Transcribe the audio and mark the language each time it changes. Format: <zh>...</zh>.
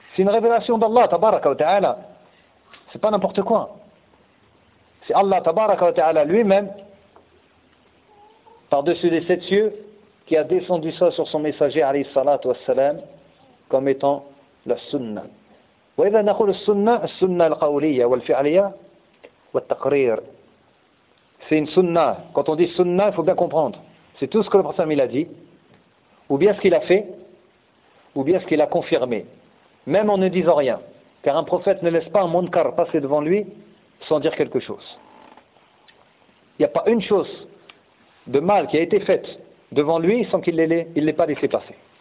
<fr>C'est une révélation d'Allah, tabaraka wa ta'ala. C'est pas n'importe quoi. C'est Allah, tabaraka wa ta'ala, lui-même, par-dessus les sept cieux, qui a descendu ça sur son messager, alayhi salatu wa salam, comme étant la sunnah.</fr> <ar>وإذا نقول السنة السنة القولية والفعلية والتقرير</ar> <fr>c'est une sunna. Quand on dit sunna, il faut bien comprendre. C'est tout ce que le prophète il a dit, ou bien ce qu'il a fait, ou bien ce qu'il a confirmé. Même en ne disant rien. Car un prophète ne laisse pas un munkar passer devant lui sans dire quelque chose. Il n'y a pas une chose de mal qui a été faite devant lui sans qu'il l'ait pas laissé passer.</fr>